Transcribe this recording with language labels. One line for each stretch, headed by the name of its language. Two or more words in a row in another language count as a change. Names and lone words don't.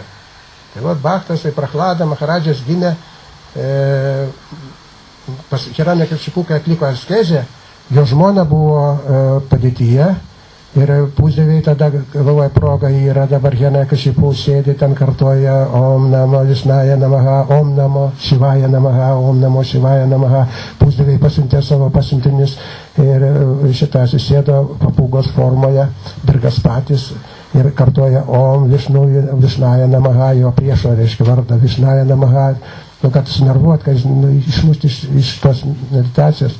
Lithuanian: Tai va, Bhaktas, tai Prahlada Maharadžas gimė, pas Hiranyakšipų, kai atliko askezę, jo žmona buvo padėtyje ir pusdieviai tada galvoja proga yra, dabar Hiranyakšipų sėdi, ten kartoja
Sanskrit: ओम् नमो विष्णय नमः, ओम् नमो शिवाय नमः, ओम् नमो शिवाय नमः,
Lithuanian: Om Namo Shivaya Namaha. Pusdieviai pasiuntė savo pasiuntinius ir šitą susėdo papūgos formoje, Birgaspatis. Ir kartoja
Sanskrit: ओम् विष्णय नमः,
Lithuanian: jo priešo, reiškia vardą
Sanskrit: विष्णय नमः,
Lithuanian: kad sunervuot, kad išmušti iš tos meditacijos.